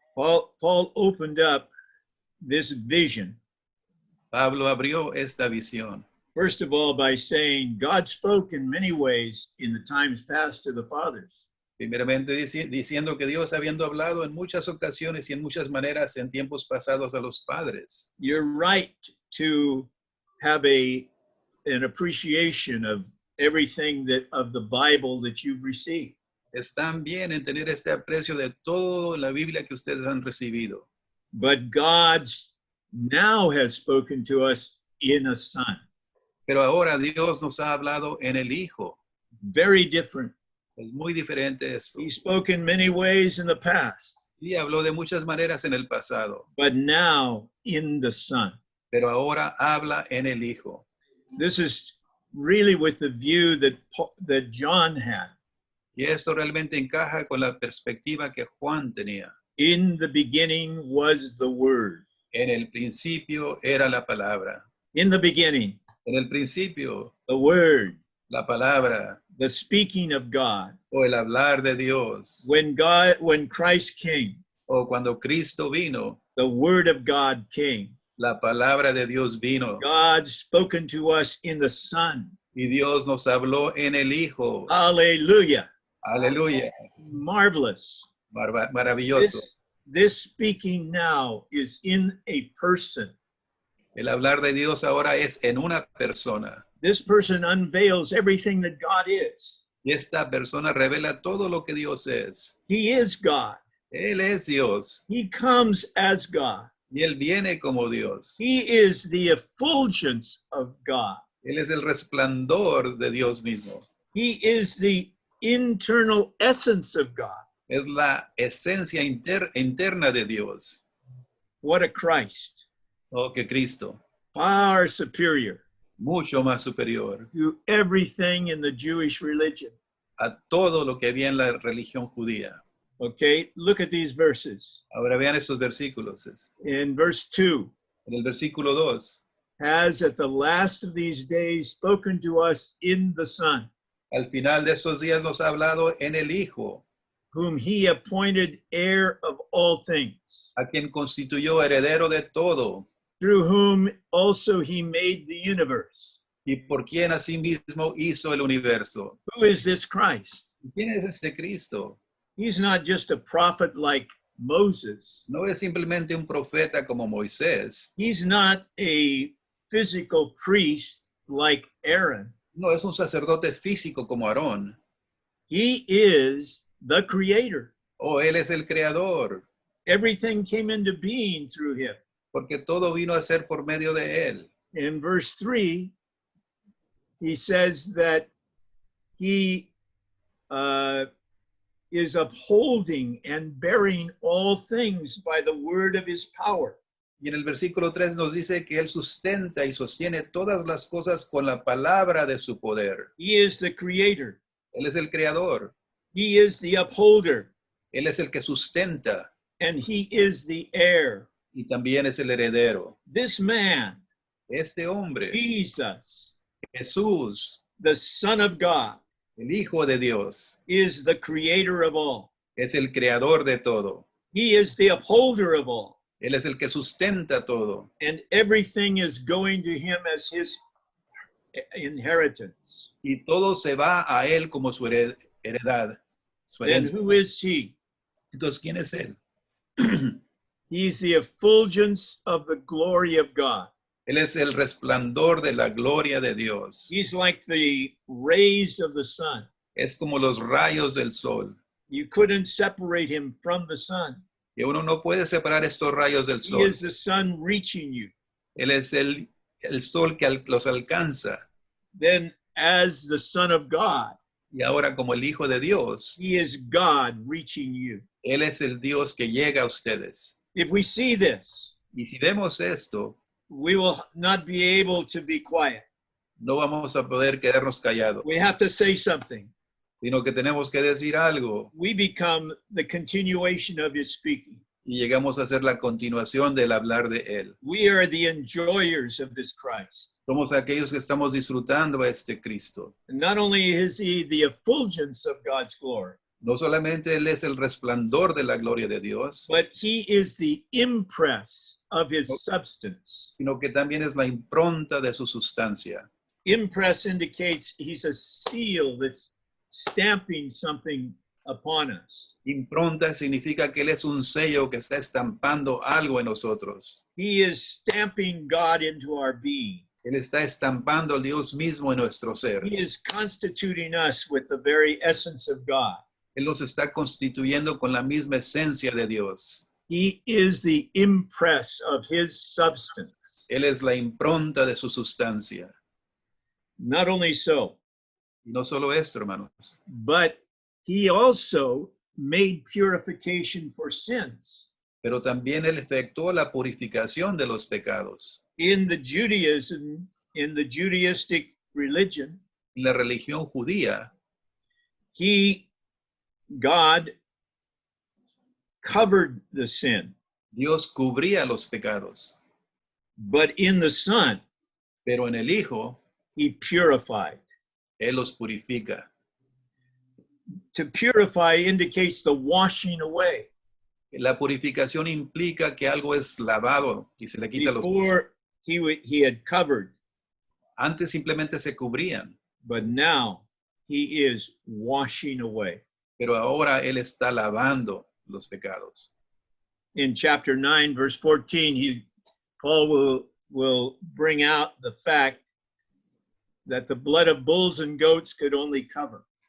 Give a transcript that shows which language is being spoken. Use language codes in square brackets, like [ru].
[en] Paul opened up this vision, [es] Pablo abrió esta visión. [en] first of all, by saying God spoke in many ways in the times past to the fathers. [es] Primeramente diciendo que Dios, habiendo hablado en muchas ocasiones y en muchas maneras en tiempos pasados a los padres. [en] You're right to have an appreciation of everything of the Bible that you've received. [es] Están bien en tener este aprecio de toda la Biblia que ustedes han recibido. [en] But God now has spoken to us in a Son. [es] Pero ahora Dios nos ha hablado en el Hijo. [en] Very different. [es] Es muy diferente esto. [en] He spoke in many ways in the past, [es] Y habló de muchas maneras en el pasado, [en] but now in the Son. [es] pero ahora habla en el Hijo. [en] This is really with the view that John had. [es] Y esto realmente encaja con la perspectiva que Juan tenía. [en] In the beginning was the Word. [es] En el principio era la palabra. [en] In the beginning, [es] En el principio, [en] the Word, [es] la palabra [en] the speaking of God. [es] o el hablar de Dios. [en] When Christ came, [es] O cuando Cristo vino, [en] the Word of God came. [es] la palabra de Dios vino [en] God spoken to us in the Son. [es] y Dios nos habló en el Hijo. [en] Hallelujah. [es] Aleluya. [en] Marvelous. [es] Maravilloso. [en] This speaking now is in a person. [es] El hablar de Dios ahora es en una persona. [en] This person unveils everything that God is. [es] Y esta persona revela todo lo que Dios es. [en] He is God. [es] Él es Dios. [en] He comes as God. [es] Y Él viene como Dios. [en] He is the effulgence of God. [es] Él es el resplandor de Dios mismo. [en] He is the internal essence of God. [es] Es la esencia interna de Dios. [en] What a Christ. [es] Oh, que Cristo. [en] Far superior [es] Mucho más superior [en] to everything in the Jewish religion. [es] a todo lo que había en la religión judía. [en] Okay, look at these verses. [es] Ahora vean estos versículos. [en] In verse 2, [es] En el versículo 2. [en] has at the last of these days spoken to us in the Son, [es] Al final de estos días nos ha hablado en el Hijo, [en] whom he appointed heir of all things, [es] a quien constituyó heredero de todo, [en] through whom also he made the universe. [es] y por quien asimismo hizo el universo. [en] Who is this Christ? [es] ¿Quién es este Cristo? [en] He's not just a prophet like Moses. [es] No es simplemente un profeta como Moisés. [en] He's not a physical priest like Aaron. [es] No es un sacerdote físico como Aarón. [en] He is the creator. [es] Oh, Él es el creador, [en] Everything came into being through him. [es] porque todo vino a ser por medio de Él. [en] In verse 3, he says that he is upholding and bearing all things by the word of his power. [es] Y en el versículo 3 nos dice que Él sustenta y sostiene todas las cosas con la palabra de su poder. [en] He is the creator. [es] Él es el creador. [en] He is the upholder. [es] Él es el que sustenta [en] And he is the heir. [es] y también es el heredero. [en] This man, [es] Este hombre, [en] Jesus, [es] Jesús, [en] the Son of God, [es] el Hijo de Dios, [en] is the creator of all. [es] es el creador de todo. [en] He is the upholder of all. [es] Él es el que sustenta todo. [en] And everything is going to him as his inheritance. [es] Y todo se va a Él como su heredad. Su [en] Then [es] herencia. [en] who is he? [es] Entonces, ¿quién es Él? [en] He's the effulgence of the glory of God. [es] Él es el resplandor de la gloria de Dios. [en] He's like the rays of the sun. [es] Es como los rayos del sol. [en] You couldn't separate him from the sun. [es] Y uno no puede separar estos rayos del [en] He [es] sol. [en] is the sun reaching you. [es] Él es el sol que los alcanza. [en] Then, as the Son of God, [es] Y ahora como el Hijo de Dios, [en] he is God reaching you. [es] Él es el Dios que llega a ustedes. [en] If we see this, [es] Y si vemos esto, [en] we will not be able to be quiet. [es] no vamos a poder quedarnos callados, [en] We have to say something. [es] sino que tenemos que decir algo [en] We become the continuation of his speaking. [es] y llegamos a ser la continuación del hablar de Él. [en] We are the enjoyers of this Christ. [es] Somos aquellos que estamos disfrutando a este Cristo. [en] And not only is he the effulgence of God's glory, [es] No solamente Él es el resplandor de la gloria de Dios, [en] but he is the impress of his substance. [es] sino que también es la impronta de su sustancia. [en] Impress indicates he's a seal that's stamping something upon us. [es] Impronta significa que Él es un sello que está estampando algo en nosotros. [en] He is stamping God into our being. [es] Él está estampando a Dios mismo en nuestro ser. [en] He is constituting us with the very essence of God. [es] Él nos está constituyendo con la misma esencia de Dios. [en] He is the impress of his substance. [es] Él es la impronta de su sustancia. [en] Not only so, [es] Y no solo esto, hermanos, [en] but he also made purification for sins. [es] pero también Él efectuó la purificación de los pecados. [en] In the Judaism, in the Judaistic religion, [es] En la religión judía, [en] God covered the sin, [es] Dios cubría los pecados, [en] but in the Son, [es] pero en el Hijo, [en] he purified. [es] Él los purifica. [en] To purify indicates the washing away. [es] La purificación implica que algo es lavado y se le quita los... [en] Before he had covered, [es] Antes simplemente se cubrían, [en] but now he is washing away. [es] pero ahora Él está lavando los pecados. [en] In chapter 9, verse 14, Paul will bring out the fact that the blood of bulls and goats could only cover.